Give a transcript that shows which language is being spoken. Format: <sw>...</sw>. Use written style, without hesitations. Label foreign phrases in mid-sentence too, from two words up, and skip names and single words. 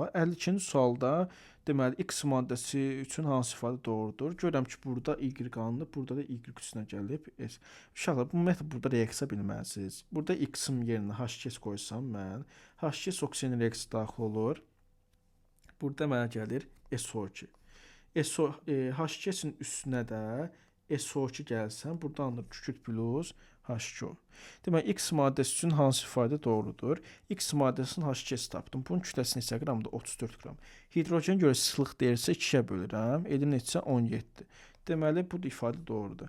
<az>52-ci sualda deməli X maddəsi üçün hansı ifadə doğrudur? Görürəm ki, burada Y qanundur, burada da Y üstünə gəlib. Uşaqlar, bu ümumiyyətlə burada reaksiya bilməlisiniz. Burada X-in yerinə H2 qoysam mən, H2 oksigen reaksiyası daxil olur. Burada mənə gəlir SO2. H2-in üstünə də SO2 gəlsən, burada alınır kükürt plus H2O. Deməli, X maddəsi üçün hansı ifadə doğrudur? X maddəsinin H2-si tapdım. Bunun kütləsi neçə qramdır? 34 qram. Hidrogen görə sıxlıq deyirsə 2-yə bölürəm. Edir neçə? 17. Deməli, bu ifadə doğrudur.</az>